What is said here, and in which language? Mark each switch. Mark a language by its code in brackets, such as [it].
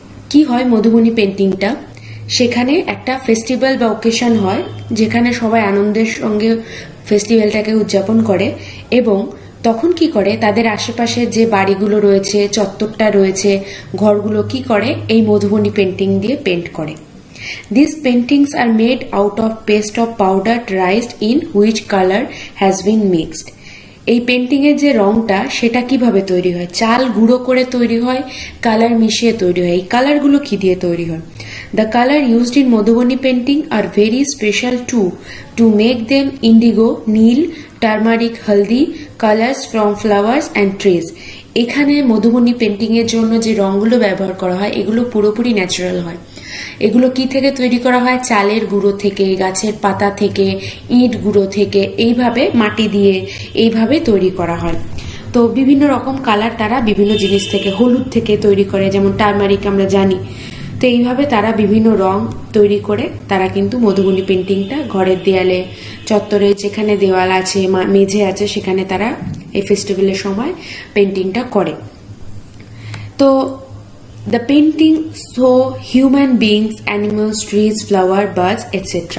[bn] কি হয় মধুবনী পেন্টিংটা? সেখানে একটা ফেস্টিভ্যাল বা অকেশন হয়, যেখানে সবাই আনন্দের সঙ্গে ফেস্টিভ্যালটাকে উদযাপন করে, এবং তখন কি করে তাদের আশেপাশে যে বাড়িগুলো রয়েছে, চত্বরটা রয়েছে, ঘরগুলো কি করে এই মধুবনী পেন্টিং দিয়ে পেন্ট করে। [en] These paintings are made out of paste of powder raised in which color has been mixed. [bn] এই পেন্টিং এর যে রংটা সেটা কিভাবে তৈরি হয়? চাল গুঁড়ো করে তৈরি হয়, কালার মিশিয়ে তৈরি হয়। এই কালারগুলো কি দিয়ে তৈরি হয়? [en] The color used in Madhubani painting are very special too, to make them indigo, নীল, turmeric, haldi colors from flowers and trees. [bn] এখানে মধুবনী পেন্টিং এর জন্য যে রংগুলো ব্যবহার করা হয় এগুলো পুরোপুরি ন্যাচারাল হয়। এগুলো কি থেকে তৈরি করা হয়? চালের গুঁড়ো থেকে, গাছের পাতা থেকে, ইট গুঁড়ো থেকে, এইভাবে মাটি দিয়ে এইভাবে তৈরি করা হয়। তো বিভিন্ন রকম কালার তারা বিভিন্ন জিনিস থেকে, হলুদ থেকে তৈরি করে, যেমন টার্মারিক আমরা জানি। তো এইভাবে তারা বিভিন্ন রং তৈরি করে তারা কিন্তু মধুবনী পেন্টিংটা ঘরের দেয়ালে, চত্বরে যেখানে দেওয়াল আছে, মেঝে আছে, সেখানে তারা এই ফেস্টিভ্যালের সময় পেন্টিংটা করে। [en] তো the painting show human beings, animals, trees, flower, birds, etc.